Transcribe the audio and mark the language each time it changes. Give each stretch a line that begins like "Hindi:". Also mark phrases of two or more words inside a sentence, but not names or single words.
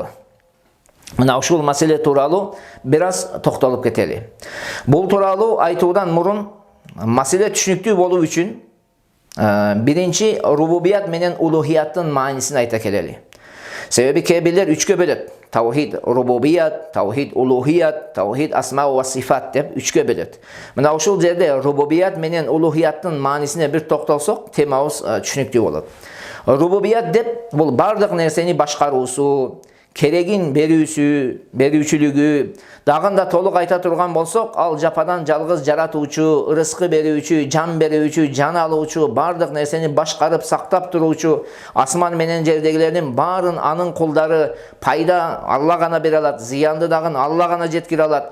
Kyrgyz: Мына ушул маселе тууралуу бир аз токтолуп кетели. Бул тууралуу айтуудан мурун маселе түшүнүктүү болуу үчүн биринчи рубубият менен улухияттын маанисин айта келели. Себеби кээ бирлер үчкө бөлөт. Таухид рубубият, таухид улухият, таухид
Arabic: أسماء وصفات
Kyrgyz: деп үчкө бөлөт. Мына ушул жерде рубубият менен улухияттын маанисине бир токтолсок, темабыз түшүнүктүү болот. Рубубият деп бул бардык нерсени башкаруусу, керегин берүүчүлүгү, дагы да толук айта турган болсок, ал жападан жалгыз жаратуучу, ырыскы берүүчү, жан берүүчү, жан алуучу, бардык нерсени башкарып сактап туруучу, асман менен жердегилердин баарын анын кулдары, пайда Алла гана бере алат, зыянды дагы Алла гана жеткире алат.